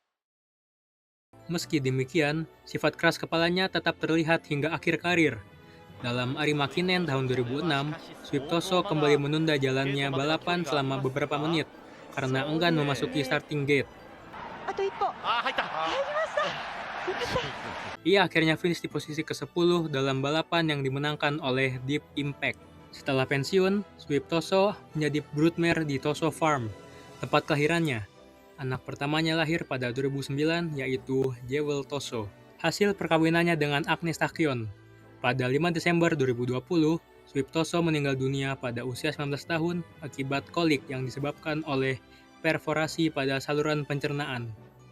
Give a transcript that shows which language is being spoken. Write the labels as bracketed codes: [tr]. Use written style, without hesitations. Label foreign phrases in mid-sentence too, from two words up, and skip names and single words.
[id] Meski demikian, sifat keras kepalanya tetap terlihat hingga akhir karir. Dalam Arima Kinen tahun 2006, Swift Toso kembali menunda jalannya balapan selama beberapa menit karena enggan memasuki [en] starting gate. [ja] あと一歩入りました。よかった。 [id] Ia akhirnya finish di posisi ke-10 dalam balapan yang dimenangkan oleh Deep Impact. Setelah pensiun, Swift Toso menjadi broodmare di Toso Farm, tempat kelahirannya. Anak pertamanya lahir pada 2009, yaitu Jewel Toso. Hasil perkawinannya dengan Agnes Tachyon. Pada 5 Desember 2020, Swift Toso meninggal dunia pada usia 19 tahun akibat kolik yang disebabkan oleh perforasi pada saluran pencernaan.